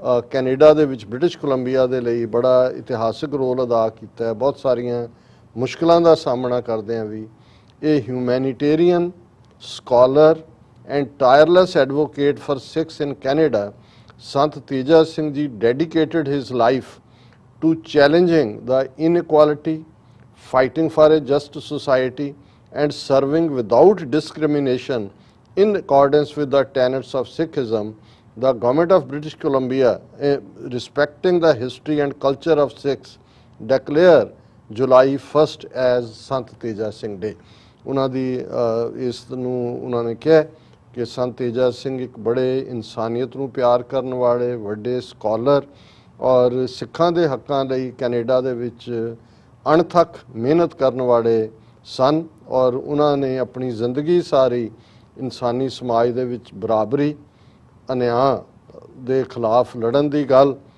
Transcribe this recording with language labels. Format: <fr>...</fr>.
<pa>Canada ਦੇ ਵਿੱਚ British Columbia ਦੇ ਲਈ ਬੜਾ ਇਤਿਹਾਸਕ ਰੋਲ ਅਦਾ ਕੀਤਾ ਹੈ ਬਹੁਤ ਸਾਰੀਆਂ ਮੁਸ਼ਕਲਾਂ ਦਾ ਸਾਹਮਣਾ ਕਰਦੇ ਆ ਵੀ ਇਹ</pa> <en>Humanitarian scholar and tireless advocate for Sikhs in Canada Sant Teja Singh ji dedicated his life to challenging the inequality, fighting for a just society, and serving without discrimination in accordance with the tenets of Sikhism. The government of British Columbia, respecting the history and culture of Sikhs, declare July 1st as Sant Teja Singh Day.</en> <pa>ਉਹਨਾਂ ਦੀ ਇਸ ਨੂੰ ਉਹਨਾਂ ਨੇ ਕਿਹਾ ਕਿ ਸੰਤ ਤੇਜਾ ਸਿੰਘ ਇੱਕ ਬੜੇ ਇਨਸਾਨੀਅਤ ਨੂੰ ਪਿਆਰ ਕਰਨ ਵਾਲੇ ਵੱਡੇ ਸਕਾਲਰ ਔਰ ਸਿੱਖਾਂ ਦੇ ਹੱਕਾਂ ਲਈ ਕੈਨੇਡਾ ਦੇ ਵਿੱਚ ਅਣਥੱਕ ਮਿਹਨਤ ਕਰਨ ਵਾਲੇ ਸਨ ਔਰ ਉਹਨਾਂ ਨੇ ਆਪਣੀ ਜ਼ਿੰਦਗੀ ਸਾਰੀ ਇਨਸਾਨੀ ਸਮਾਜ ਦੇ ਵਿੱਚ ਬਰਾਬਰੀ ਅਨਿਆਂ ਦੇ ਖਿਲਾਫ ਲੜਨ ਦੀ ਗੱਲ</pa>